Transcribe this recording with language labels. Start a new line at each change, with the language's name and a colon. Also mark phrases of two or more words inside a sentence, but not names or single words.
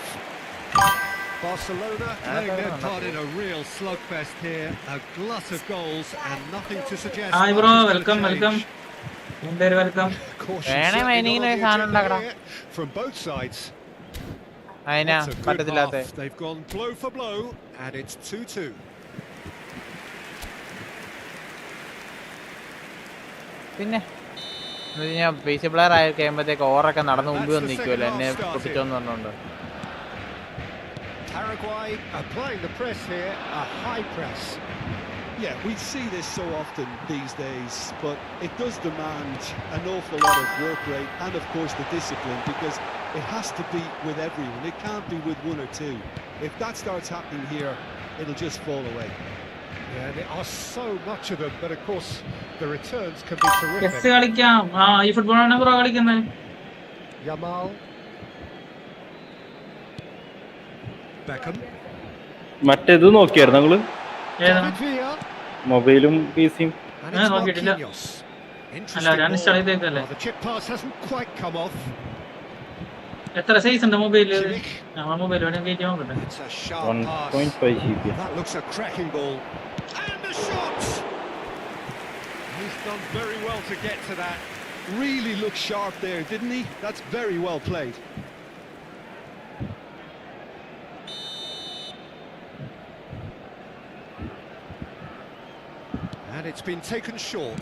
English: Barcelona playing their part in a real slugfest here. A glut of goals and nothing to suggest. Hi bro, welcome. Very welcome. From both sides. That's a good half. They've gone blow for blow, and it's 2-2.
Malayalam: പിന്നെ ഞാൻ
English: basic player
Malayalam: ആയി കഴിയുമ്പോഴത്തേക്ക് ഓവറൊക്കെ നടന്ന് മുമ്പ് വന്ന് നിൽക്കുമല്ലോ എന്നെ പൊട്ടിച്ചോന്ന് പറഞ്ഞോണ്ട്.
English: Paraguay applying the press here, a high press. Yeah, we see this so often these days, but it does demand an awful lot of work rate and of course the discipline, because It has to be with everyone. It can't be with one or two. If that starts happening here, it'll just fall away. Yeah, there are so much of them, but of course the returns can be terrific. Yes,
Malayalam: കളിക്കാം. ഈ ഫുട്ബോളാണ് ബ്രോ കളിക്കുന്നത്. Yamal. Beckham. മറ്റേത് നോക്കിയായിരുന്നു നിങ്ങള്? ഏതാണ്? മൊബൈലും പിസിയും? നോക്കിയിട്ടില്ല. അല്ല, ഞാൻ ഇൻസ്റ്റാൾ ചെയ്തേക്കല്ലേ. എത്ര സൈസ് ഉണ്ട് മൊബൈല്? മൊബൈൽ വേണം കയറ്റി നോക്കട്ടെ. 1.5 GB.
English: That looks a cracking ball. And a shot. He's done very well to get to that. Really looked sharp there, didn't he? That's very well played. And it's been taken short.